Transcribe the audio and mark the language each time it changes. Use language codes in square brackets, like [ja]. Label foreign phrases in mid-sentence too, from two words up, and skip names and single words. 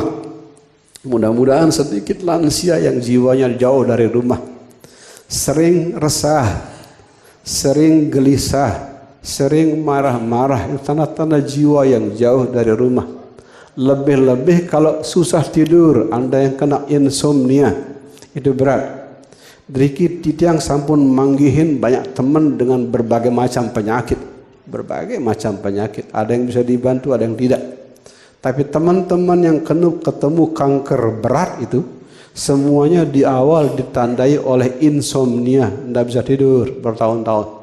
[id] Mudah-mudahan sedikit lansia yang jiwanya jauh dari rumah. Sering resah, sering gelisah, sering marah-marah, itu tanda-tanda jiwa yang jauh dari rumah. Lebih-lebih kalau susah tidur, Anda yang kena insomnia, itu berat. [ban] Driki titiang sampun manggihin [id] banyak teman dengan berbagai macam penyakit. Berbagai macam penyakit, ada yang bisa dibantu, ada yang tidak. Tapi teman-teman yang ketemu kanker berat itu, semuanya di awal ditandai oleh insomnia, tidak bisa tidur bertahun-tahun.